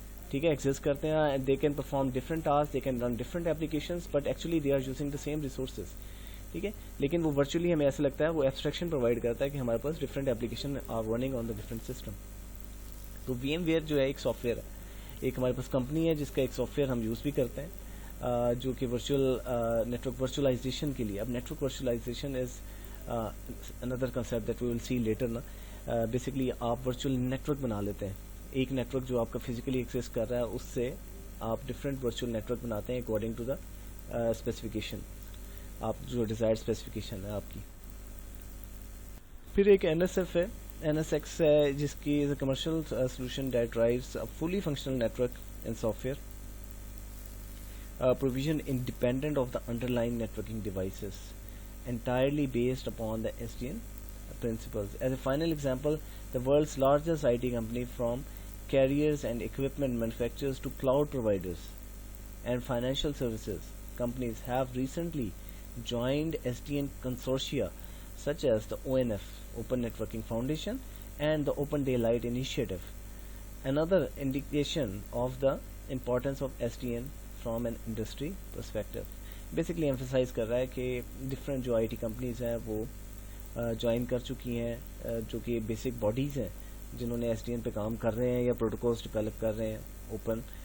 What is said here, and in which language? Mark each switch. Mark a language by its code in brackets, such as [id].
[ur] ٹھیک ہے, ایگزسٹ کرتے ہیں, [en] They can perform different task, they can run different applications, but actually they are using the same resources. [ur] ٹھیک ہے, لیکن وہ ورچولی ہمیں ایسا لگتا ہے وہ ایبسٹریکشن پرووائڈ کرتا ہے کہ ہمارے پاس [en] Different application are running on the different system. [ur] تو وی ایم ویئر جو ہے ایک سافٹ ویئر ہے, ایک ہمارے پاس کمپنی ہے جس کا ایک سافٹ ویئر ہم یوز بھی کرتے ہیں جو کہ ورچوئل نیٹورک ورچوئلائزیشن کے لیے. [en] اب network virtualization is اندر concept that we will see later نا. [ur] بیسکلی آپ ورچوئل نیٹورک بنا لیتے ہیں, ایک نیٹورک جو آپ کا فزیکلی ایکسیس کر رہا ہے اس سے آپ ڈفرینٹ ورچوئل نیٹورک بناتے ہیں [en] according to the specification, [ur] آپ جو ڈیزائرڈ اسپیسیفکیشن ہے آپ کی. پھر ایک این ایس ایف ہے, NSX ہے, جس کی [en] Is a commercial solution that drives a fully functional network in software provision independent of the underlying networking devices, entirely based upon the SDN principles. As a final example, the world's largest IT company, from carriers and equipment manufacturers to cloud providers and financial services companies, have recently joined SDN consortia such as the ONF, Open Networking Foundation, and the Open Daylight Initiative. Another indication of the importance of SDN from an industry perspective. [ur] Basically emphasize کر رہا ہے کہ different جو IT companies ہیں وہ join کر چکی ہیں, جو کہ بیسک باڈیز ہیں جنہوں نے ایس ڈی این پہ کام کر رہے ہیں یا پروٹوکولز ڈیولپ کر رہے ہیں اوپن.